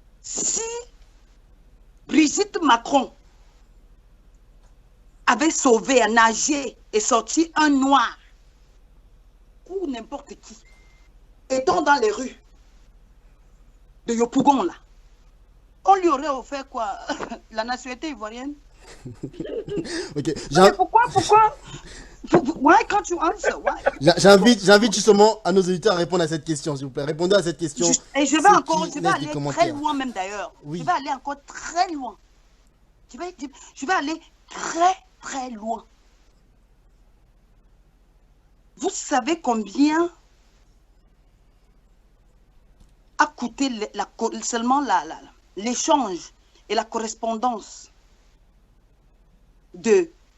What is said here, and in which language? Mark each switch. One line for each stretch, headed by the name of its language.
French: Si Brigitte Macron avait sauvé, nagé et sorti un noir ou n'importe qui, étant dans les rues de Yopougon, là, on lui aurait offert quoi? La nationalité ivoirienne? Ok. Mais pourquoi
English: Why can't you answer?
French: J'invite justement à nos auditeurs à répondre à cette question, s'il vous plaît. Répondez à cette question. Et je vais aller très loin même d'ailleurs. Oui. Je vais aller encore très loin. Je vais aller très loin. Vous savez combien a coûté seulement l'échange et la correspondance de...